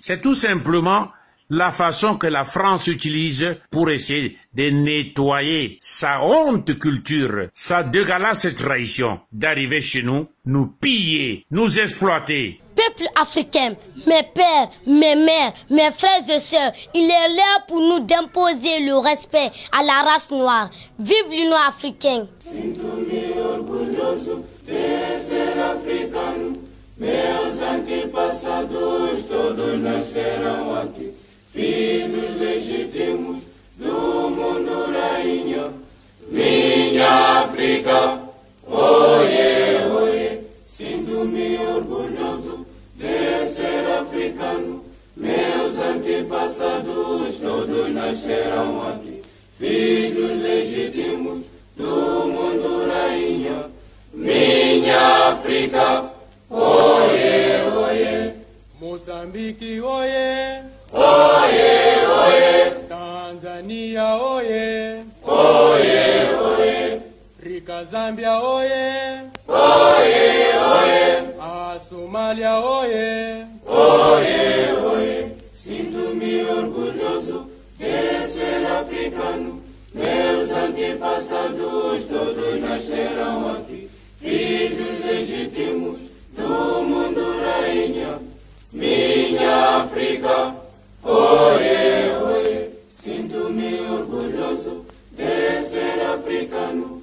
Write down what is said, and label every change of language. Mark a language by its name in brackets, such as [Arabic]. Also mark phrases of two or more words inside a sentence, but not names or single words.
[French] C'est tout simplement la façon que la France utilise pour essayer de nettoyer sa honte culture, sa dégueulasse trahison, d'arriver chez nous, nous piller, nous exploiter. Peuple africain, mes pères, mes mères, mes frères et sœurs, il est l'heure pour nous d'imposer le respect à la race noire. Vive l'Union africaine. [Portuguese] Meus antepassados todos nasceram aqui, filhos legítimos do mundo rainha. Minha África, oie, oie, sinto-me orgulhoso de ser africano. Meus antepassados todos nasceram aqui, filhos legítimos do mundo rainha. Minha África, oye, oye, Moçambique, oye, oye, oye, Tanzania, oye, oye, oye, Rica, Zâmbia, oye, oye, oye, a Somália, oye, oye, oye, sinto-me orgulhoso de ser africano. Meus antepassados todos nasceram aqui, filhos legítimos do mundo rainha. Minha África, oie, oie, sinto-me orgulhoso de ser africano.